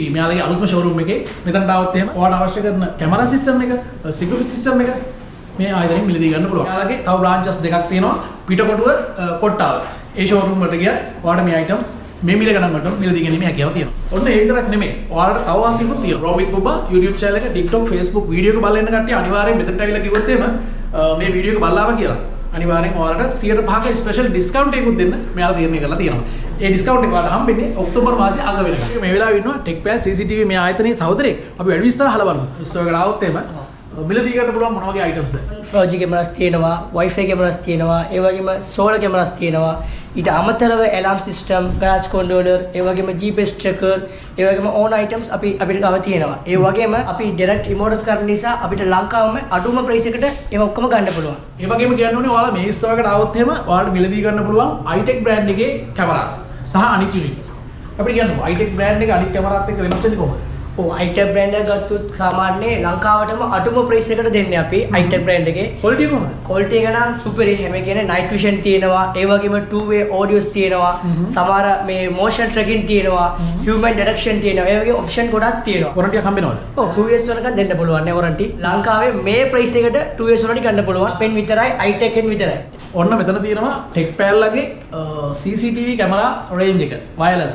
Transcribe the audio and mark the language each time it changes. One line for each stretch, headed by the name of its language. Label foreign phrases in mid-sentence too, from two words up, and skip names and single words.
Sinhala: මෙයාලගේ අලුත්ම showroom එකේ. මෙතනට આવත් එහෙම ඔයාලට අවශ්‍ය කරන
English: camera system
Sinhala: එක,
English: security system
Sinhala: එක මේ ආයතනයෙන් මිලදී ගන්න පුළුවන්. මෙයාලගේ තව branches දෙකක් තියෙනවා. පිටකොටුව කොට්ටාව. ඒ showroom වලට ගියා ඔයාලට මේ items මේ මිල ගණන් වලට මිලදී ගැනීම හැකියාව තියෙනවා. ඔන්න ඒ විතරක් නෙමෙයි. ඔයාලට තව වාසියකුත් තියෙනවා. Roam with Uber YouTube channel එක, TikTok, Facebook වීඩියෝ එක බලන්න කට්ටිය අනිවාර්යෙන් මෙතනට ඇවිල්ලා කිව්වොත් එහෙම මේ වීඩියෝ එක බලලාම කියලා. අනිවාර්යෙන් ඔයාලට 105ක
English: special discount
Sinhala: එකකුත් දෙන්න මෙයාලා තීරණය කරලා තියෙනවා. ඒ ඩිස්කවුන්ට් එක ඔයාලට හම්බෙන්නේ ඔක්තෝබර් මාසේ අග වෙනකම්. මේ වෙලාවේ ඉන්නවා TechPair CCTV මේ ආයතනයේ සහෝදරයෙක්. අපි වැඩි විස්තර අහලා බලමු. ස්ටෝර් එකට ආවොත් එහෙම මිලදී ගන්න පුළුවන් මොන වගේ items ද?
English: 4G cameras
Sinhala: තියෙනවා,
English: Wi-Fi cameras
Sinhala: තියෙනවා, ඒ වගේම
English: solar cameras
Sinhala: තියෙනවා. ඊට අමතරව
English: alarm system, gas controller,
Sinhala: ඒ වගේම
English: GPS tracker,
Sinhala: ඒ වගේම
English: own items
Sinhala: අපිට ගාව තියෙනවා. ඒ වගේම අපි
English: direct importers
Sinhala: කරන නිසා අපිට ලංකාවම අඩුම price එකට ඒව ඔක්කොම ගන්න පුළුවන්. ඒ වගේම කියන්න ඕනේ ඔයාලා මේ store එකට ආවොත් එහෙම ඔයාලට මිලදී ගන්න පුළුවන් iTech brand එකේ cameras සහ අනිත් units. අපිට කියන්න iTech brand එක අනිත් cameras එක්ක වෙනස් වෙන්නේ කොහොමද? iTech brand එක ගත්තොත් සාමාන්‍යයෙන් ලංකාවටම අඩුම price එකට දෙන්නේ අපි iTech brand එකේ. quality කොහොමද? quality එක නම් super හැම කියන්නේ
English: night vision
Sinhala: තියෙනවා, ඒ වගේම
English: two way audios
Sinhala: තියෙනවා, සමහර මේ
English: motion tracking
Sinhala: තියෙනවා,
English: human detection
Sinhala: තියෙනවා. ඒ වගේ option ගොඩක් තියෙනවා. warranty එක හම්බෙනවද? ඔව් 2 years වලක දෙන්න පුළුවන් නේ warranty. ලංකාවේ මේ price එකට
English: 2 years warranty
Sinhala: ගන්න පුළුවන්. pen විතරයි iTech එකෙන් විතරයි. ඔන්න මෙතන තියෙනවා TechPair ලගේ
English: CCTV camera range
Sinhala: එක wireless.